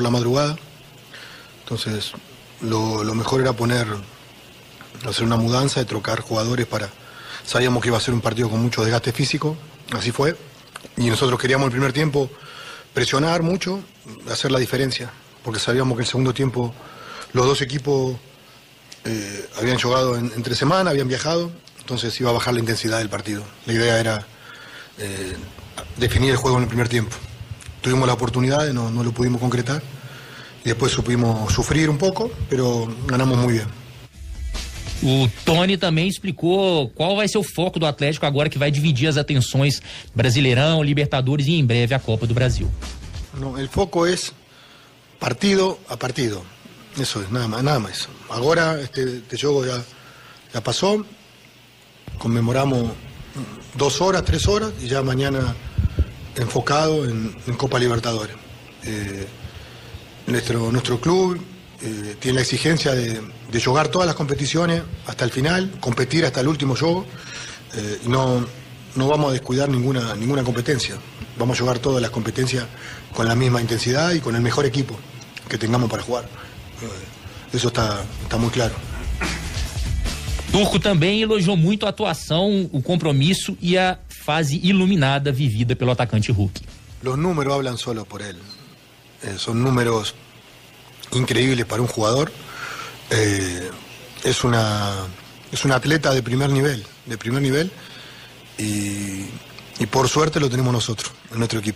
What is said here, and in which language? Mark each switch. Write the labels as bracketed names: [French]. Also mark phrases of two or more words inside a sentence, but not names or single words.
[Spanish] la madrugada, entonces lo mejor era hacer una mudanza y trocar jugadores sabíamos que iba a ser un partido con mucho desgaste físico, así fue, y nosotros queríamos el primer tiempo presionar mucho, hacer la diferencia, porque sabíamos que el segundo tiempo los dos equipos habían jugado entre semana, habían viajado, entonces iba a bajar la intensidad del partido. La idea era definir el juego en el primer tiempo. Tuvimos la oportunidad, no lo pudimos concretar, y después supimos sufrir un poco, pero ganamos muy bien. [Portuguese] O Tony também explicou qual vai ser o foco do Atlético agora que vai dividir as atenções Brasileirão, Libertadores e em breve a Copa do Brasil. [Spanish] No, el foco es partido a partido. Eso es, nada más. Ahora este juego ya pasó, conmemoramos 2 horas, 3 horas y ya mañana enfocado en Copa Libertadores. Nuestro club tiene la exigencia de jugar todas las competiciones hasta el final, competir hasta el último juego y no vamos a descuidar ninguna competencia. Vamos a jugar todas las competencias con la misma intensidad y con el mejor equipo que tengamos para jugar. [Portuguese] Isso está muito claro. Turco também elogiou muito a atuação, o compromisso e a fase iluminada vivida pelo atacante Hulk. [Spanish] Los números hablan solo por él. Son números increíbles para un jugador. Es un atleta de primer nivel y por suerte lo tenemos nosotros en nuestro equipo.